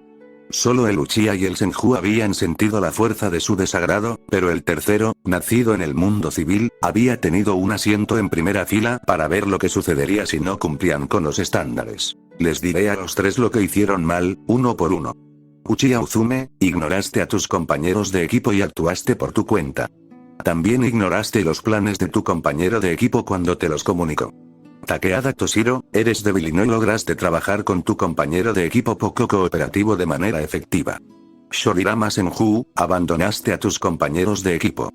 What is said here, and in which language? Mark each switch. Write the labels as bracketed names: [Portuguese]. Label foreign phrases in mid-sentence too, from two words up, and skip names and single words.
[Spanish] Solo el Uchiha y el Senju habían sentido la fuerza de su desagrado, pero el tercero, nacido en el mundo civil, había tenido un asiento en primera fila para ver lo que sucedería si no cumplían con los estándares. Les diré a los tres lo que hicieron mal, uno por uno. Uchiha Uzume, ignoraste a tus compañeros de equipo y actuaste por tu cuenta. También ignoraste los planes de tu compañero de equipo cuando te los comunicó. Takeada Toshiro, eres débil y no lograste trabajar con tu compañero de equipo poco cooperativo de manera efectiva. Shorirama Senju, abandonaste a tus compañeros de equipo.